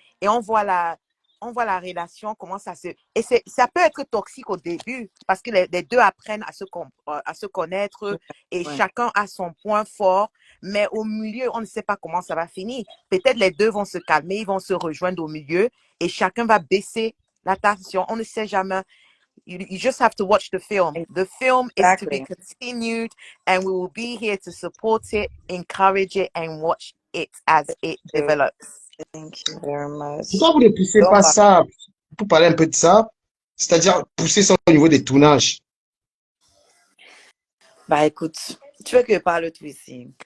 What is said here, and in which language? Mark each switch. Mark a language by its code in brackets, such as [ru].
[fr] Et on voit la relation, comment ça se... Et ça peut être toxique au début, parce que les deux apprennent à se connaître et chacun a son point fort. Mais au milieu, on ne sait pas comment ça va finir. Peut-être les deux vont se calmer, ils vont se rejoindre au milieu et chacun va baisser la tension. On ne sait jamais. [en] You just have to watch the film. The film is to be continued, and we will be here to support it, encourage it, and watch it as it develops. Thank you very much. [fr] Pourquoi vous ne poussez pas ça pour parler un peu de ça? C'est-à-dire pousser ça au niveau des tournages. Bah écoute, tu veux que je parle tout ici?